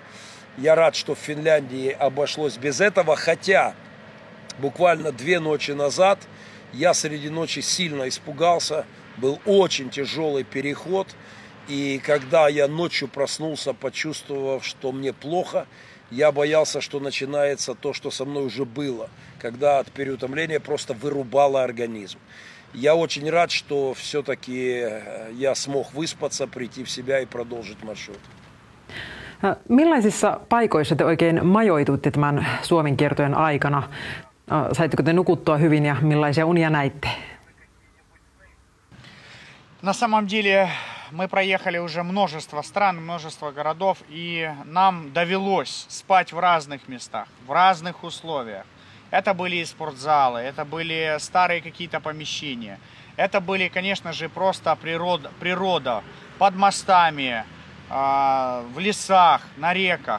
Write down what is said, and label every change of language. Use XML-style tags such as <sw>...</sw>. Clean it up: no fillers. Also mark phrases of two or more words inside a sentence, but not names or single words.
<ru>Я рад, что в Финляндии обошлось без этого, хотя буквально 2 ночи назад я среди ночи сильно испугался, был очень тяжелый переход, и когда я ночью проснулся, почувствовав, что мне плохо, я боялся, что начинается то, что со мной уже было, когда от переутомления просто вырубало организм. Я очень рад, что все-таки я смог выспаться, прийти в себя и продолжить маршрут.</ru> <fi>Millaisissa paikoissa te oikein majoituitte tämän Suomen kiertojen aikana? Saitteko te nukuttua hyvin ja millaisia unia näitte?</fi> <ru>На самом деле мы проехали уже множество стран, множество городов, и нам довелось спать в разных местах, в разных условиях. Это были и спортзалы, это были старые какие-то помещения, это были, конечно же, просто природа под мостами, в лесах, на реках.</ru>